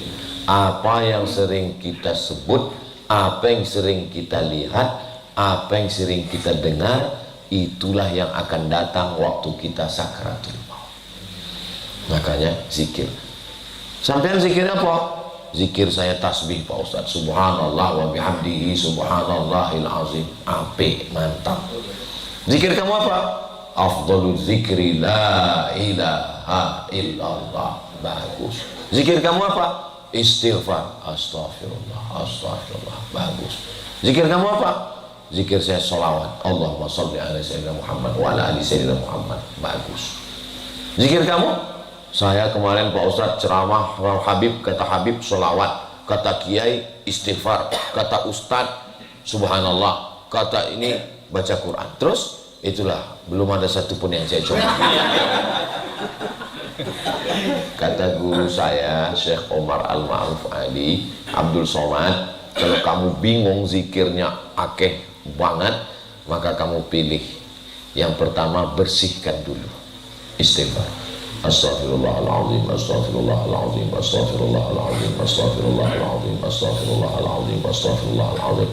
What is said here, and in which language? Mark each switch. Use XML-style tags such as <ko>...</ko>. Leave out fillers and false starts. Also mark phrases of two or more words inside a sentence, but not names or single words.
<id>Apa yang sering kita sebut, apa yang sering kita lihat, apa yang sering kita dengar, itulah yang akan datang waktu kita sakaratul maut. Makanya zikir. Sampean zikir apa? Zikir saya tasbih Pak Ustadz,</id> <ar>سبحان الله وبحمده سبحان الله العظيم.</ar> <id>Apik, mantap. Zikir kamu apa?</id> <ar>أفضل الذكر لا إله إلا الله.</ar> <id>Bagus. Zikir kamu apa?</id> <ar>استغفار، أستغفر الله، أستغفر الله.</ar> <id>Bagus. Zikir kamu apa? Zikir saya sholawat,</id> <ar>اللهم صل على سيدنا محمد وعلى آل سيدنا محمد.</ar> <id>Bagus. Zikir kamu? Saya kemarin Pak Ustadz ceramah Habib, kata Habib sholawat, kata Kiai istighfar, kata Ustadz subhanallah, kata ini baca Quran. Terus itulah, belum ada satupun yang saya coba. Kata guru saya Syekh Omar Al-Ma'ruf Ali Abdul Somad, kalau kamu bingung zikirnya</id> <jv>akeh banget,</jv> <id>maka kamu pilih yang pertama, bersihkan dulu, istighfar,</id> <ar>أستغفر الله العظيم، أستغفر الله العظيم، أستغفر الله العظيم، أستغفر الله العظيم، أستغفر الله العظيم، أستغفر الله العظيم.</ar>